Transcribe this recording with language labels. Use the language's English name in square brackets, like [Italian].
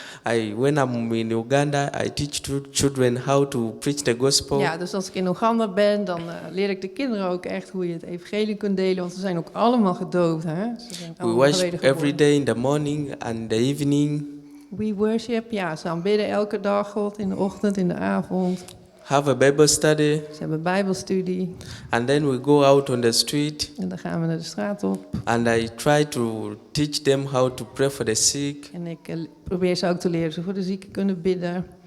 [English] When I'm in Uganda, I teach children how to preach the gospel. [Dutch] Ja, dus als ik in Oeganda ben, dan leer ik de kinderen ook echt hoe je het evangelie kunt delen, want ze zijn ook allemaal gedoopt, hè? [English] We worship every day in the morning and the evening. We worship, [Dutch] ja, ze aanbidden elke dag God, in de ochtend, in de avond. [English] Have a Bible study. [Dutch] Ze hebben bijbelstudie. [English] And then we go out on the street. [Dutch] En dan gaan we naar de straat op. [English] And I try to teach them how to pray for the sick. [Dutch] En ik probeer ze ook te leren, ze voor de zieken kunnen bidden.